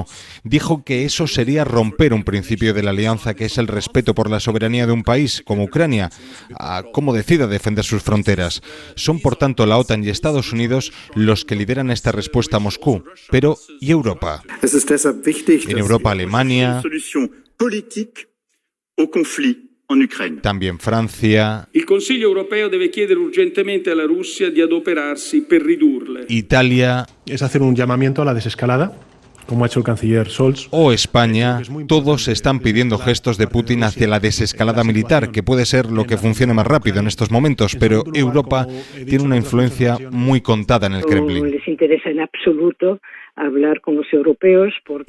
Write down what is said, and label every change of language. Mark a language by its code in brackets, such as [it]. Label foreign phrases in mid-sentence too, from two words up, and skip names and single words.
[es] Dijo que eso sería romper un principio de la alianza, que es el respeto por la soberanía de un país como Ucrania, a cómo decida defender sus fronteras. Son, por tanto, la OTAN y Estados Unidos los que lideran esta respuesta a Moscú. Pero, ¿y Europa? En Europa, Alemania, también Francia, [it] Il Consiglio europeo deve chiedere urgentemente alla Russia di adoperarsi per ridurle. [es] Italia. Es hacer un llamamiento a la desescalada, como ha hecho el canciller Scholz. O España, todos están pidiendo gestos de Putin hacia la desescalada militar, que puede ser lo que funcione más rápido en estos momentos, pero Europa tiene una influencia muy contada en el Kremlin. No les interesa en absoluto hablar con los europeos porque...